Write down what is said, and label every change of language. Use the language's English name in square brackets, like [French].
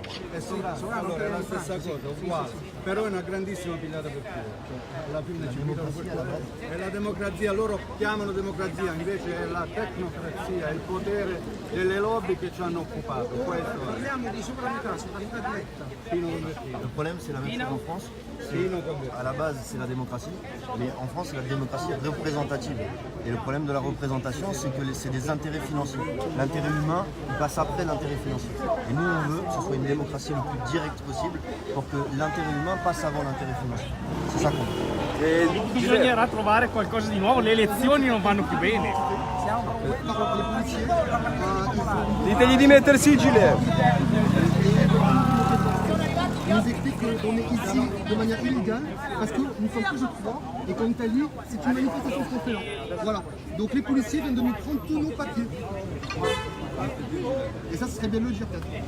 [Italian] È sovrano, allora è la stessa cosa, uguale, però è una grandissima pigliata per culo. Alla fine ci vedono per culo. È la democrazia, loro chiamano democrazia, invece è la tecnocrazia, è il potere delle lobby che ci hanno occupato. Parliamo di sovranità diretta. [French] Le problème, c'est la même chose en France. À la base, c'est la démocratie, mais en France, c'est la démocratie représentative. Et le problème de la représentation, c'est que c'est des intérêts financiers. L'intérêt humain, il passe après l'intérêt financier. Et nous, on veut que ce soit une démocratie le plus directe possible pour que l'intérêt humain passe avant l'intérêt financier. C'est ça qu'on veut. [Italian] Bisognerà trovare qualcosa di nuovo, le elezioni non vanno più bene. Ditegli di mettersi il gilet. [French] On nous explique qu'on est ici de manière illégale parce que nous sommes plus de 3 et qu'en Italie, c'est une manifestation qu'on fait là. Voilà. Donc les policiers viennent de nous prendre tous nos papiers. Et ça, ce serait bien de le dire peut-être.